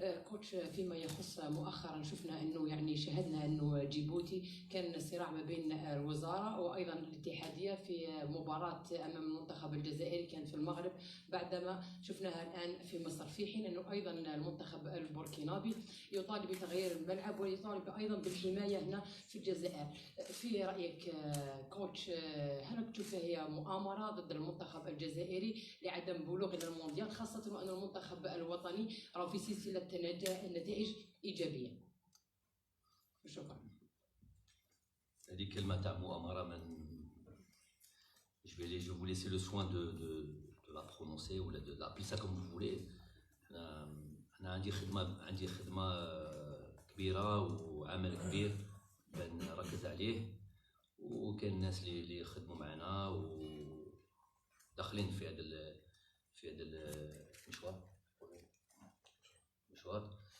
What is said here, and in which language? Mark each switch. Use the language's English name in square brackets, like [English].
[Arabic] كوتش، فيما يخص مؤخرا شفنا انه يعني شاهدنا انه جيبوتي كان صراع ما بين الوزاره وايضا الاتحاديه في مباراه امام المنتخب الجزائري كانت في المغرب، بعدما شفناها الان في مصر، في حين انه ايضا المنتخب البوركينابي يطالب بتغيير الملعب ويطالب ايضا بالحمايه هنا في الجزائر. في رايك كوتش، هل تشوفها هي مؤامره ضد المنتخب الجزائري لعدم بلوغ الى المونديال، خاصه وان المنتخب الوطني راه في سلسله نتائج ايجابيه؟ شكرا. هذه كلمه تاع مؤامره [French] je vais vous laisser le soin de la prononcer ou de l'appeler ça comme vous voulez. [Arabic] انا عندي خدمه كبيره وعمل كبير بنركز عليه، وكان الناس اللي يخدموا معنا وداخلين في هذا المشوار.